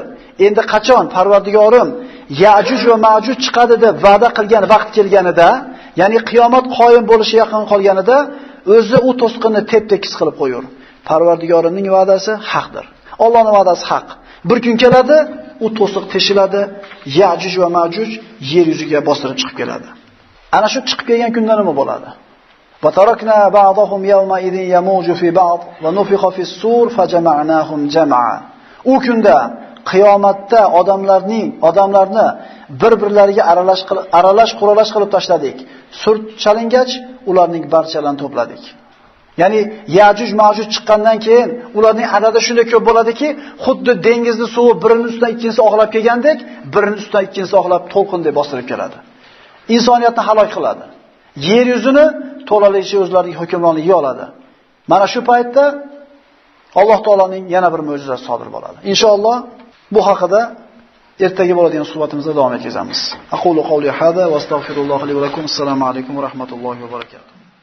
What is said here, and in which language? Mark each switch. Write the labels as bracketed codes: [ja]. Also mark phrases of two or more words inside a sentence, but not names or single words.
[uz] Endi qachon Parvardigorim Ya'juj va Ma'juj chiqadi deb va'da qilgan vaqt kelganida, ya'ni qiyomat qoyim bo'lishi yaqin qolganida, o'zi u to'sqinni tep-tekis qilib qo'yur. Parvardigorimning va'dasi haqdir. Allohning va'dasi haq. Bir kun keladi, u to'siq teshiladi, Ya'juj va Ma'juj yer yuziga bostirib chiqib keladi. Ana shu chiqib kelgan kunda nima bo'ladi? [ar] وتركنا بعضهم يومئذ يموج في بعض ونفخ في الصور فجمعناهم جمعا. [uz] U kunda qiyomatda odamlarni bir-birlariga aralash quralash qilib tashladik. Sur chalingach, ularning barchalarini to'pladik. Ya'ni Ya'juj Ma'juj chiqqandan keyin ularning adadi shunday ko'p bo'ladiki, xuddi dengizni suvi birining ustidan ikkinchisi oqlab kelgandek, birining ustidan ikkinchisi oqlab to'lqinday bostirib keladi. Insoniyatni halok qiladi. Yer yuzini to'laligicha o'zlarining hukmronligiga oladi. Mana shu paytda Alloh taolaning yana bir mo'jizasi sodir bo'ladi. Inshaalloh bu haqida ertaga bo'ladigan suhbatimizda davom etamiz. [ar] أقول قولي هذا وأستغفر الله لي ولكم. السلام عليكم ورحمة الله وبركاته.